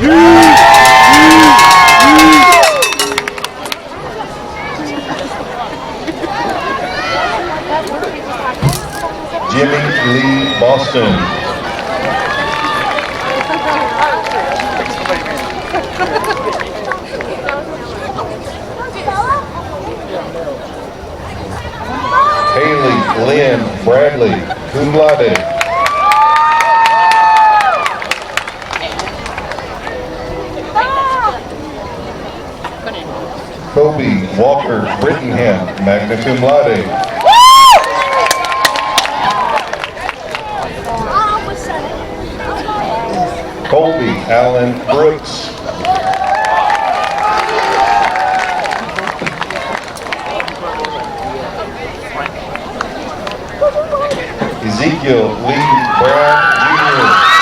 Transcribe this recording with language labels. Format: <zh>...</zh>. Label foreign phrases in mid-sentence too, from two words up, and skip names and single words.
<en>Jimmy Lee Boston. Haley Lynn Bradley,</en> <la>cum laude.</la> <en>Kobe Walker Brittingham,</en> <la>magna cum laude.</la> <en>Colby Allen Brooks. Ezekiel Lee Brown Jr.</en>